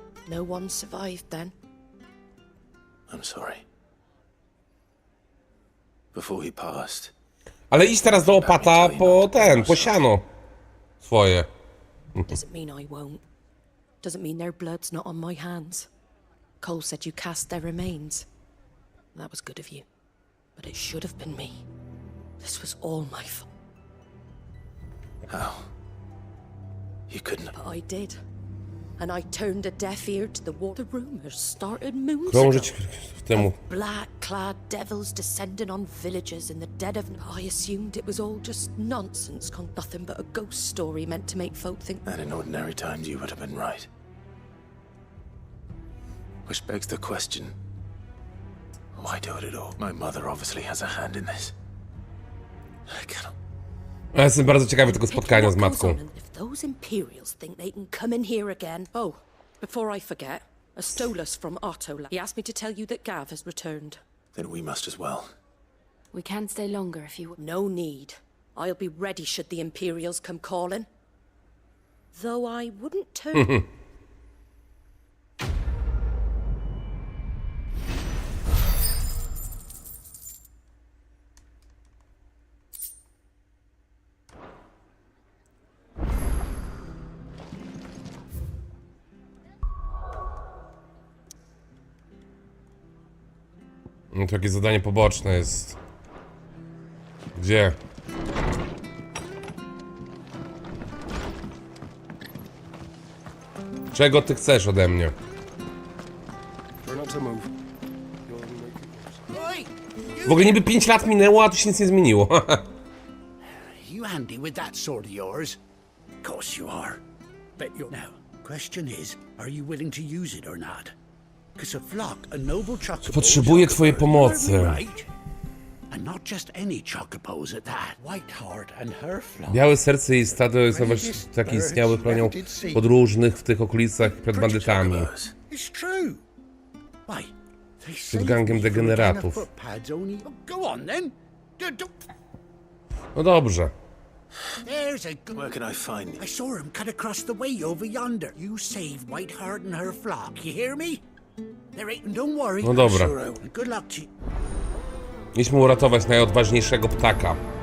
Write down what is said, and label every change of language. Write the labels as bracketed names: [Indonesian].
[English] No one survived then. I'm sorry. Before he passed, [Polish] Ale idź teraz do opata po siano swoje. [English] Doesn't mean I won't. Doesn't mean their blood's not on my hands. Cole said you cast their remains. That was good of you. But it should have been me. This was all my fault. how? You couldn't. But I did. And I turned a deaf ear to the war. The rumors started moons [Polish] Krążyć [English] ago. [Polish] w temu. [English] Black-clad devils descending on villages in the dead of night. I assumed it was all just nonsense, nothing but a ghost story meant to make folk think. And in ordinary times, you would have been right. Which begs the question, why do it at all? My mother obviously has a hand in this. I cannot. [Polish] Ja jestem bardzo ciekawy tego spotkania z matką. [English] If those Imperials think they can come in here again. Oh, before I forget, Astolas from Otto. He asked me to tell you that Gav has returned. Then we must as well. We can stay longer if you... No need. I'll be ready should the Imperials come calling. Though I wouldn't turn... [Polish] No to jakieś zadanie poboczne jest. Gdzie? Czego ty chcesz ode mnie? [English] Try not to move. [Polish] W ogóle niby 5 lat minęło, a tu się nic nie zmieniło. [English] You handy with that sword of yours? Of course you are. Bet you're... Now, question is, are you willing to use it or not? Because a flock, a noble chocobo... [Polish] Potrzebuję twojej pomocy. [English] Right? And not just any chocobos at that. Whiteheart and her flock. [Polish] Białe serce i stado jest właśnie takie istniały, chronią podróżnych w tych okolicach przed bandytami. [English] It's true. Why? [Polish] Przed gangiem degeneratów. [English] Go on then. [Polish] No dobrze. [English] There's a... Where can I find you? I saw him cut across the way over yonder. You saved Whiteheart and her flock. You hear me? There ain't... Don't worry. [Polish] No dobra. [English] Good luck to you. [Polish] Idźmy uratować najodważniejszego ptaka.